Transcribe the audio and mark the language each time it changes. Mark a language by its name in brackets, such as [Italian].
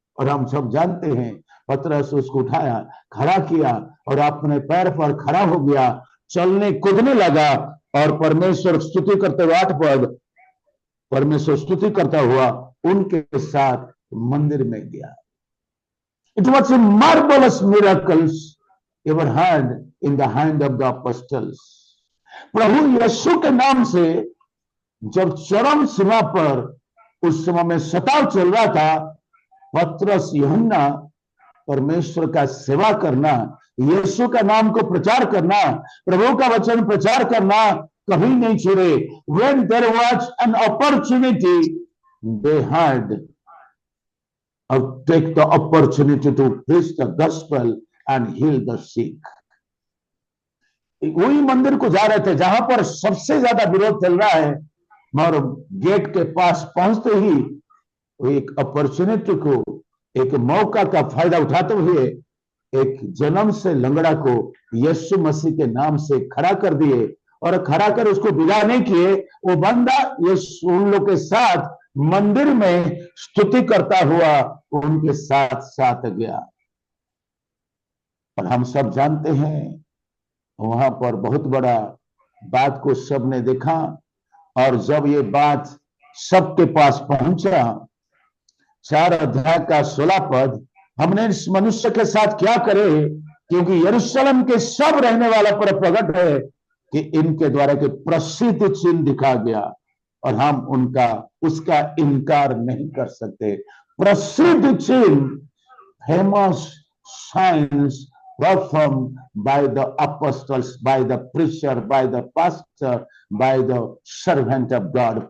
[Hindi] और हम सब जानते हैं पतरस उसको उठाया, खड़ा किया और अपने पैर पर खड़ा हो गया, चलने कूदने लगा और परमेश्वर स्तुति करते हुए 8 पद, परमेश्वर स्तुति करता हुआ उनके साथ मंदिर में गया। [English] It was a marvelous miracles ever had in the hand of the apostles. [Hindi] प्रभु यीशु के नाम से जब चरम सीमा पर उस समय में सताव चल रहा था, पतरस यूहन्ना परमेश्वर का सेवा करना, यीशु का नाम को प्रचार करना, प्रभु का वचन प्रचार करना कभी नहीं छोड़े। [English] When there was an opportunity, they had take the opportunity to preach the gospel and heal the sick. [Hindi] वही मंदिर को जा रहे थे जहां पर सबसे ज्यादा विरोध चल रहा है, और गेट के पास पहुंचते ही एक अपॉर्चुनिटी को, एक मौका का फायदा उठाते हुए एक जन्म से लंगड़ा को यीशु मसीह के नाम से खड़ा कर दिए। और खड़ा कर उसको विदा नहीं किए, वो बंदा यीशु उन लोग के साथ मंदिर में स्तुति करता हुआ उनके साथ साथ गया। और हम सब जानते हैं वहां पर बहुत बड़ा बात को सबने देखा। और जब ये बात सबके पास पहुंचा, 4 अध्याय का 16 पद, हमने इस मनुष्य के साथ क्या करे, क्योंकि यरूशलेम के सब रहने वाला पर प्रकट है कि इनके द्वारा के प्रसिद्ध चिन्ह दिखा गया और हम उसका इनकार नहीं कर सकते। प्रसिद्ध चिन्ह, [English] Famous signs performed by the apostles, by the preacher, by the pastor, by the servant of God.